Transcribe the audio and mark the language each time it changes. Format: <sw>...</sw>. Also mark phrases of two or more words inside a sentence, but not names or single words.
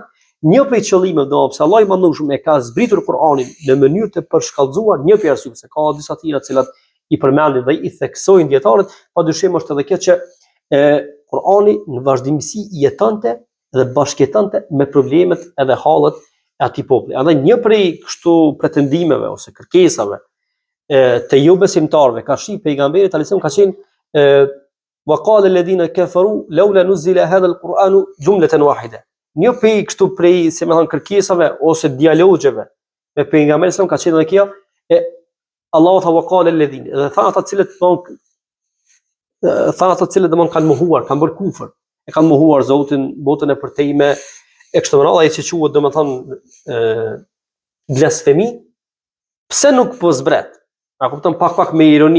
<sq>Një prej qëllimeve domosdoshmë Allahu I madhnueshëm e ka zbritur Kur'anin në mënyrë të përshkallëzuar, një prej arsyeve se ka disa tjera të cilat I përmendin dhe I theksojnë dietarët, padyshim është edhe kjo që Kur'ani në vazhdimsi jetonte dhe bashkëjetonte me problemet edhe hallet e atij populli. Andaj një prej kështu pretendimeve ose kërkesave të jo besimtarëve ka shi pejgamberit</sq> <ar>عليه السلام</ar> <sq>ka qenë</sq> <ar>وقال الذين كفروا لولا نزل هذا القرآن جملة واحدة.</ar> <sq>Një prej kështu prej si më thon kërkesave ose dialogjeve me pejgamberin sa ka qenë edhe kjo Allahu tha</sq> <ar>وقال الذين,</ar> <sq>dhe tha ata të cilët domon kanë mohuar, kanë bërë kufër, e kanë mohuar Zotin, botën e përtejme e kështu me radhë, ai që quhet domethën blasfemi, pse nuk po zbret? A kupton pak me ironi.</sq>